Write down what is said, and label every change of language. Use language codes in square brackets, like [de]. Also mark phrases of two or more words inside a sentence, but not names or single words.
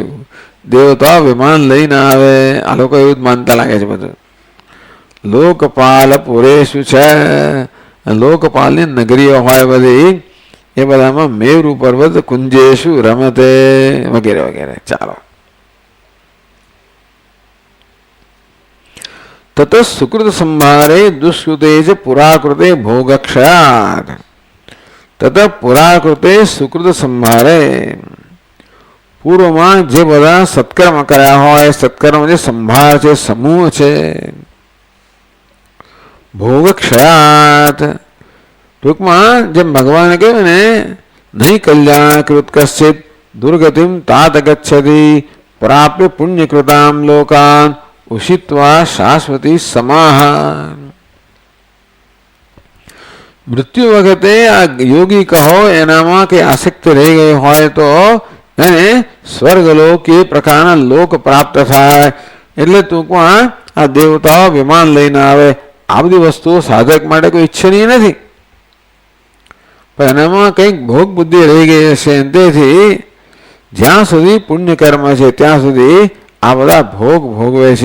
[gu] દેવતા વિમાન લઈને આવે। આ લોકો એવું જ માનતા લાગે છે બધું। લોકપાલ પુરેશુ છે, લોકપાલની નગરીઓ હોય બધી એ બધામાં મેરુ પર્વત કુંજેશુ રમતે વગેરે વગેરે। [sa] ચાલો तत सुकृत संभारे दुष्कृते च पुराकृते भोगक्षयात्। तत पुराकृते सुकृत संभारे [gu] પૂર્વ માં જે બધા સત્કર્મ કર્યા હોય સત્કર્મ જે સંભાર છે સમૂહ છે भोगक्षयात्। ટૂંક માં જેમ ભગવાન કહે ને [sa] नहीं कल्याणकृत कश्चित दुर्गतिम तात गच्छति प्राप्य पुण्यकृताम लोकान् उषित्वा शाश्वती समाह। [gu] મૃત્યુ વખતે આ યોગી કહો એનામાં કે આસક્ત રહી ગઈ હોય તો એને સ્વર્ગલોક એ પ્રકારના લોક પ્રાપ્ત થાય। એટલે ટૂંકમાં આ દેવતાઓ વિમાન લઈને આવે। આ બધી વસ્તુઓ સાધક માટે કોઈ ઈચ્છનીય નથી, પણ એનામાં કંઈક ભોગ બુદ્ધિ રહી ગઈ હશે। તેથી જ્યાં સુધી પુણ્યકર્મ છે ત્યાં સુધી આ બધા ભોગ ભોગવે છે।